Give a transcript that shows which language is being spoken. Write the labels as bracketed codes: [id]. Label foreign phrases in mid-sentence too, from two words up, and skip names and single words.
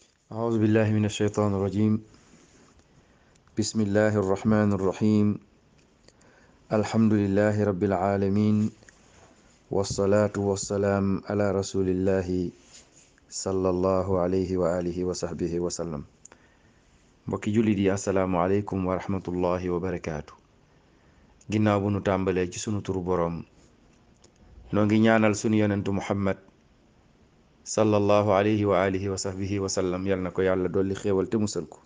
[ar] أعوذ بالله من الشيطان الرجيم. بسم الله الرحمن الرحيم. الحمد لله رب العالمين، والصلاة والسلام على رسول الله صلى الله عليه وآله وصحبه وسلم. [wo] mbokki jullit yi [ar] السلام عليكم ورحمة الله وبركاته. [wo] ginnaaw bu nu tàmbalee ci sunu turu boroom, noo ngi ñaanal sunu yonentu muhammad [ar] صلى الله عليه وآله وصحبه وسلم, [wo] yal na ko yàlla dolli xéewal te musal ko.